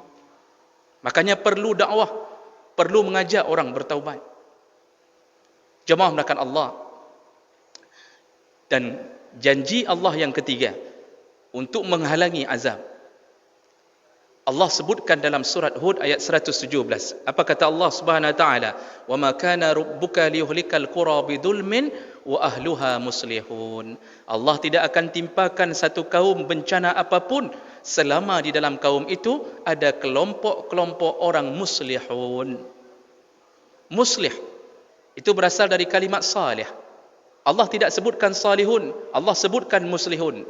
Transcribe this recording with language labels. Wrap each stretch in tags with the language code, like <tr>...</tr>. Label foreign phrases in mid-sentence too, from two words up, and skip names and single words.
<id>Makanya perlu dakwah, perlu mengajak orang bertaubat. Jemaah melakukan Allah. Dan janji Allah yang ketiga untuk menghalangi azab, Allah sebutkan dalam surat Hud ayat 117. Apa kata Allah Subhanahu Wa Taala?</id> <ar>وما كان ربك ليهلك القرى بظلم وأهلها مصلحون.</ar> <id>Allah tidak akan timpakan satu kaum bencana apapun selama di dalam kaum itu ada kelompok-kelompok orang muslihun. Muslih itu berasal dari kalimat salih. Allah tidak sebutkan salihun, Allah sebutkan muslihun.</id>